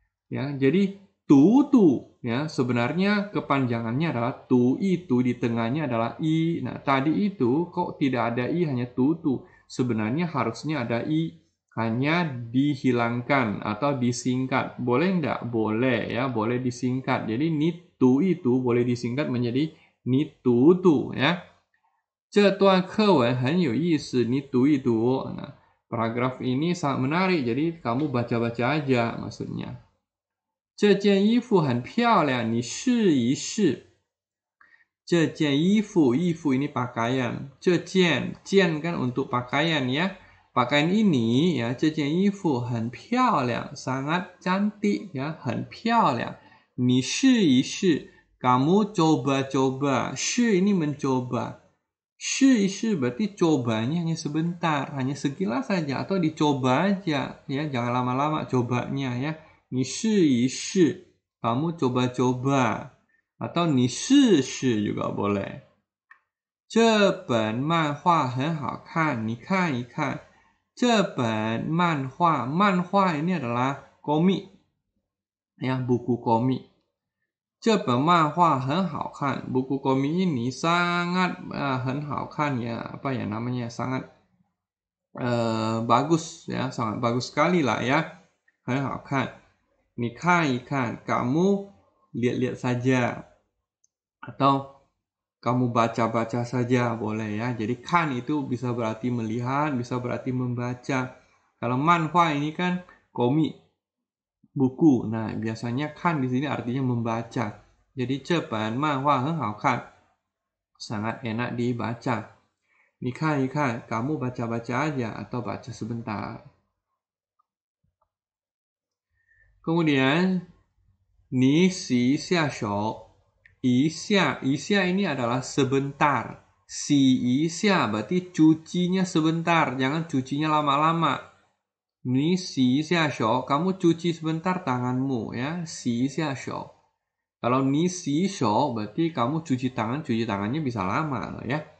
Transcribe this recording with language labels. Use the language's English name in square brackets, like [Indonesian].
[Indonesian] Ya, jadi tu ya, sebenarnya kepanjangannya adalah tu itu, di tengahnya adalah i. Nah, tadi itu kok tidak ada i, hanya tu. Sebenarnya harusnya ada i. hanya dihilangkan atau disingkat. Boleh enggak? Boleh ya, boleh disingkat. Jadi nitu itu boleh disingkat menjadi nitutu ya. [Chinese] 这段课文很有意思，你读一读. [Indonesian] Nah, paragraf ini sangat menarik, jadi kamu baca-baca aja maksudnya. [Chinese] 这件衣服很漂亮，你试一试。这件衣服 [Indonesian] ini pakaian. 这件 kan untuk pakaian ya. Pakaian ini ya, [Chinese] 这件衣服很漂亮, [Indonesian] sangat cantik ya, [Chinese] 很漂亮. 你试一试, [Indonesian] kamu coba-coba. 试 ini mencoba. [Chinese] 试一试 [Indonesian] berarti cobanya hanya sebentar, hanya sekilas saja atau dicoba aja ya, jangan lama-lama cobanya ya. [Chinese] 你试一试, [Indonesian] kamu coba-coba atau [Chinese] 你试试 [Indonesian] juga boleh. [Chinese] 这本漫画很好看，你看一看。 [Indonesian] 这本漫画 ini adalah komik ya, buku komik. [Chinese] 这本漫画很好看, [Indonesian] buku komik ini sangat [Chinese] 很好看 [Indonesian] ya, apa ya namanya, sangat bagus ya, sangat bagus sekali lah ya, 很好看. [Chinese] 你看一看, [Indonesian] kamu lihat-lihat saja atau kamu baca-baca saja boleh ya. Jadi kan itu bisa berarti melihat, bisa berarti membaca. Kalau manhwa ini kan komik, buku. Nah, biasanya kan di sini artinya membaca. Jadi cepat manhwa很好看, sangat enak dibaca. [Chinese] 你看一看, [Indonesian] kamu baca-baca aja atau baca sebentar. Kemudian [Chinese] 你洗一下手. [Indonesian] 一下 ini adalah sebentar. [Chinese] 洗一下 [Indonesian] berarti cucinya sebentar, jangan cucinya lama-lama. [Chinese] 你洗一下手, [Indonesian] kamu cuci sebentar tanganmu ya, [Chinese] 洗一下手. [Indonesian] Kalau [Chinese] 你洗手 [Indonesian] berarti kamu cuci tangannya bisa lama ya.